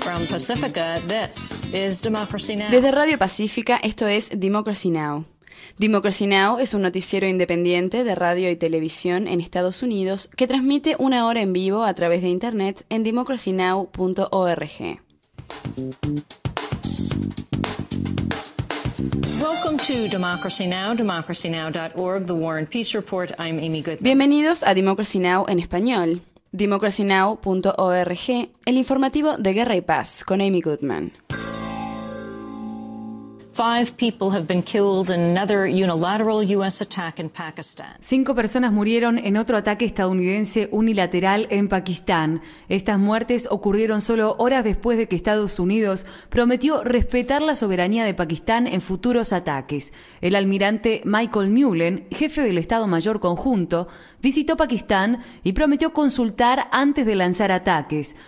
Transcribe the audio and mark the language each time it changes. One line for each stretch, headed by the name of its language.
English: Pacifica, this is Democracy Now.
Spanish: Desde Radio Pacífica, esto es Democracy Now! Democracy Now! Es un noticiero independiente de radio y televisión en Estados Unidos que transmite una hora en vivo a través de internet en democracynow.org.
English: Welcome to Democracy Now!, democracynow.org, The War and Peace Report. I'm Amy Goodman.
Spanish: Bienvenidos a Democracy Now! En español. democracynow.org, el informativo de Guerra y Paz con Amy Goodman.
English: Five people have been killed in another unilateral U.S. attack in Pakistan.
Spanish: 5 personas murieron en otro ataque estadounidense unilateral en Pakistán. Estas muertes ocurrieron solo horas después de que Estados Unidos prometió respetar la soberanía de Pakistán en futuros ataques. El almirante Michael Mullen, jefe del Estado Mayor Conjunto, visitó Pakistán y prometió consultar antes de lanzar ataques.